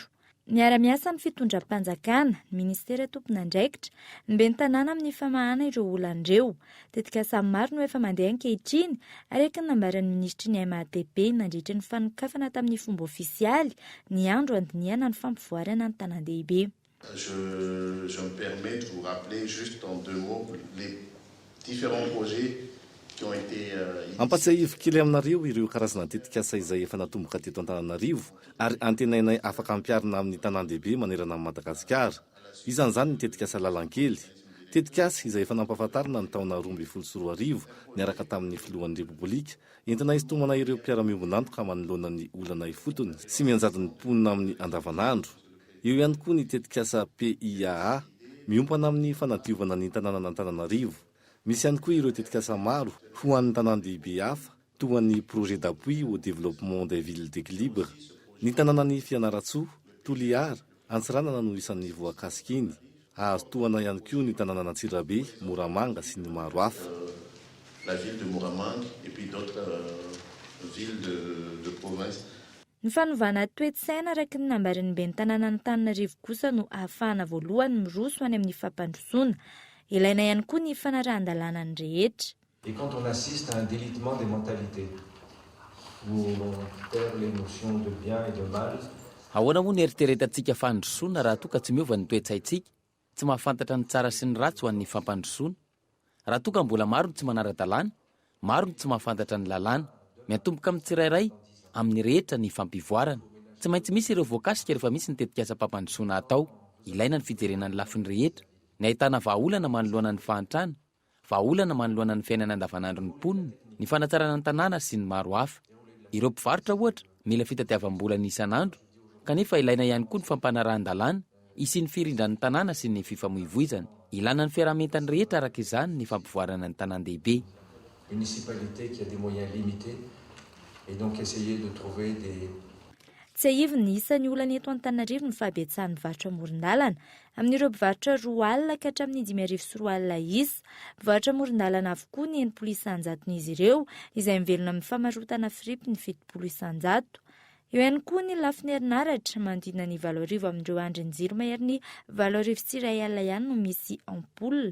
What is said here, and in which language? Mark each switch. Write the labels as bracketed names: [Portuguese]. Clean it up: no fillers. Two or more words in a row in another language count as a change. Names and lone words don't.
[Malagasy] Miara-miasa amin'ny fitondram-panjakana, ny ministera tompon'andraikitra, ny ben'ny tanàna amin'ny famahana ireo olan'ireo. Tetikasa maro no efa mandeha ankehitriny, araka ny nambaran'ny ministry ny MATP nandritra ny fanokafana tamin'ny fomba ofisialy ny andro andiniana ny fampivoarana ny tanan-dehibe. [French] Je me permets de vous rappeler juste en 2 mots les différents projets [Malagasy] Ampatsiahivo kely aminareo ireo karazana tetikasa izay efa natomboka teto Antananarivo ary antenainay afaka ampiarina amin'ny tanan-dehibe manerana amin'ny Madagasikara. Izan'izany ny tetikasa lalankely, tetikasa izay efa nampahafantarina ny taona 2024 niaraka tamin'ny filohan'ny repoblika, entina hisintomana ireo mpiara-miombonantoka manoloana ny olana ifotony sy mianjady ny mponina amin'ny andavanandro. Eo ihany koa ny tetikasa PIAA miompana amin'ny fanadiovana ny tanànan'Antananarivo. Misy ihany koa ireo tetikasa maro ho an'ny tanan-dehibe hafa toa ny [French] projet d'appui au développement des villes d'équilibre. [Malagasy] Ny tanànan'ny Fianaratsoa, Toliara, Antsiranana no isan'ny voakasika iny. Azo toana ihany koa ny tanànana Antsirabe, Moramanga sy ny maro hafa. [French] La ville de Moramanga et puis d'autres villes de province. [Malagasy] Ny fanovana toe-tsaina araka ny nambarin'ny ben'ny tanàna Antananarivo kosa no ahafahana voalohany miroso any amin'ny fampandrosoana. Ilaina ihany koa ny fanarahan-dalàna ny rehetra. [French] Et quand on assiste à un délitement des mentalités, où on perd les notions de bien et de mal, [Malagasy] ahoana moa ny eritreretantsika fandrosoana raha toa ka tsy miova ny toe-tsaintsika, tsy mahafantatra ny tsara sy ny ratsy ho an'ny fampandrosoana. Raha toa ka mbola maro ny tsy manara-dalàna, maro ny tsy mahafantatra ny lalàna, miantomboka amin'ny tsirairay amin'ny rehetra ny fampivoarana. Tsy maintsy misy ireo voakasika rehefa misy ny tetikasa-pampandrosoana atao. Ilaina ny fijerena ny lafiny rehetra, ny ahitana vahaolana manoloana ny fahantrana, vahaolana manoloana ny fiainana andavanandro ny mponina, ny fanatsarana ny tanàna sy ny maro hafa. Ireo mpivarotra ohatra mila fitadiavam-bola ny isanandro, kanefa ilaina ihany koa ny fampanarahan-dalàna, isian'ny firindran'ny tanàna sy ny fifamoivoizana. Ilana ny fiarahamentany rehetra araka izany ny fampivoarana ny tanàn-dehibe. [French] Municipalité qui a des moyens limités et donc essayer de trouver des [Malagasy] Tsy ahivy ny isan'ny olana eto Antananarivo ny fahabetsahan'ny mivarotra amoron-dalana. Amin'ireo mpivarotra 4 alina ka hatramin'ny 5 alina isa. Mivarotra amoron-dalana avokoa ny enimpolo isanjaton'izy ireo, izay mivelona amin'ny famarotana fripe ny 70 isanjato. Eo ihany koa ny lafiny herinaratra manodidina ny 7 amin'ireo andrin-jiro mahery ny 7 alina ihany no misy ampoule.